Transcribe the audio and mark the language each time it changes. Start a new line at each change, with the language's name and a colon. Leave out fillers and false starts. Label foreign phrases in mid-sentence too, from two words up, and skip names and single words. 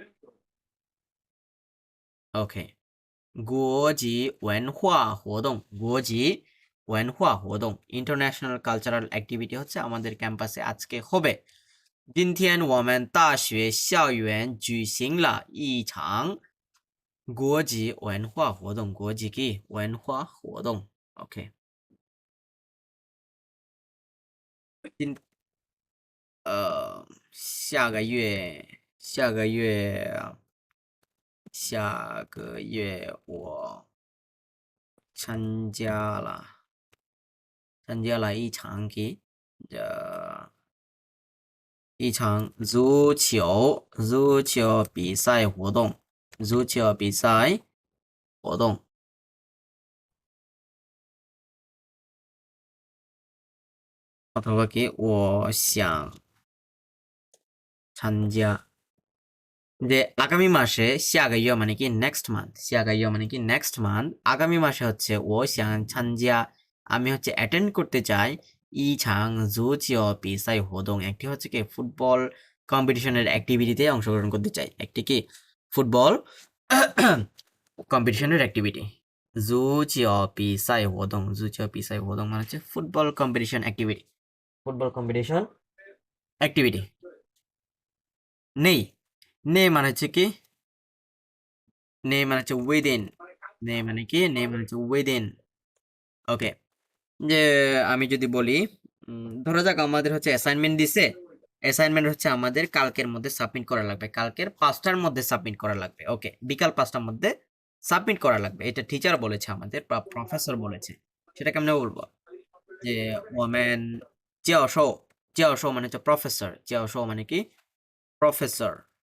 Chinese: okay 国际文化活动国际文化活动
English: international cultural activity
Bangla: হচ্ছে আমাদের ক্যাম্পাসে আজকে হবে
Chinese: 今天我们大学校园举行了一场国际文化活动国际কি文化活动 okay 下个月我参加了一场一场足球比赛活动
Bangla: অথবা কি
Chinese: 我想参加
Bangla: যে আগামী মাসে
Chinese: 下个月
Bangla: মানে কি
English: next month
Chinese: 下个月
Bangla: মানে কি
English: next month
Bangla: আগামী মাসে হচ্ছে
Chinese: 我想
Bangla: 参加 আমি হচ্ছে অ্যাটেন্ড করতে চাই
Chinese: 一场足球比赛活动
Bangla: একটি হচ্ছে কি
English: football competition activity
Bangla: অংশগ্রহণ করতে চাই একটি কি
English: football competition activity
Chinese: 足球比赛活动足球比赛活动
Bangla: মানে হচ্ছে
English: football competition activity football competition activity
Bangla: নেই নেই মানে হচ্ছে কি নেই মানে হচ্ছে উইদিন নেই মানে কি নেই মানে হচ্ছে উইদিন ওকে যে আমি যদি বলি ধরা যাক আমাদের হচ্ছে অ্যাসাইনমেন্ট দিছে অ্যাসাইনমেন্ট হচ্ছে আমাদের কালকের মধ্যে সাবমিট করা লাগবে কালকের 5টার মধ্যে সাবমিট করা লাগবে ওকে বিকাল 5টার মধ্যে সাবমিট করা লাগবে এটা টিচার বলেছে আমাদের বা প্রফেসর বলেছে সেটা কেমনে বলবো যে ওমেন 教授 মানে হচ্ছে প্রফেসর 教授 মানে কি প্রফেসর